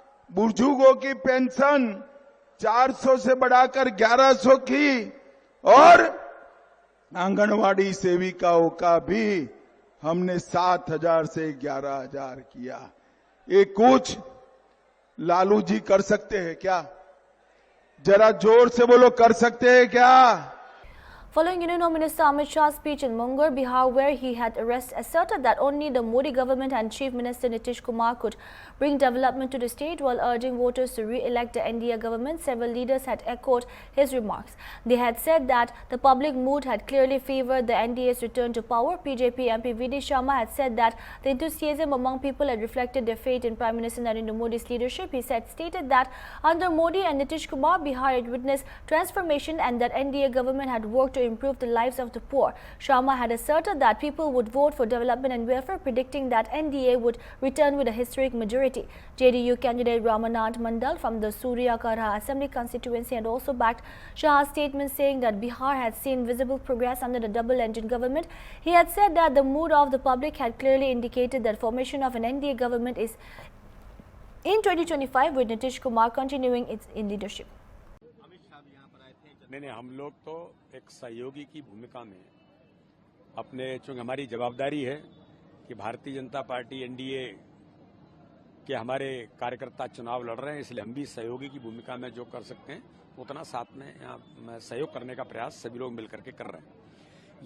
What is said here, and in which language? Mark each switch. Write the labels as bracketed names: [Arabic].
[Hindi] बुजुर्गों की पेंशन 400 से बढ़ाकर 1100 की और आंगनवाड़ी सेविकाओं का भी हमने 7,000 से 11,000 किया। ये कुछ लालू जी कर सकते हैं क्या? जरा जोर से बोलो, कर सकते हैं क्या? [English] Following Union Home Minister Amit Shah's speech in Munger, Bihar, where he had asserted that only the Modi government and Chief Minister Nitish Kumar could bring development to the state while urging voters to re-elect the NDA government, several leaders had echoed his remarks. They had said that the public mood had clearly favored the NDA's return to power. BJP MP VD Sharma had said that the enthusiasm among people had reflected their faith in Prime Minister Narendra Modi's leadership. He stated that under Modi and Nitish Kumar, Bihar had witnessed transformation and that NDA government had worked to improve the lives of the poor. Sharma had asserted that people would vote for development and welfare, predicting that NDA would return with a historic majority. JDU candidate Ramanand Mandal from the Suryakarha Assembly constituency had also backed Shah's statement, saying that Bihar had seen visible progress under the double-engine government. He had said that the mood of the public had clearly indicated that formation of an NDA government is in 2025 with Nitish Kumar continuing in leadership. [Hindi] नहीं, हम लोग तो एक सहयोगी की भूमिका में अपने, चूंकि हमारी जवाबदारी है कि भारतीय जनता पार्टी एनडीए के हमारे कार्यकर्ता चुनाव लड़ रहे हैं, इसलिए हम भी सहयोगी की भूमिका में जो कर सकते हैं उतना साथ में यहाँ सहयोग करने का प्रयास सभी लोग मिलकर के कर रहे हैं।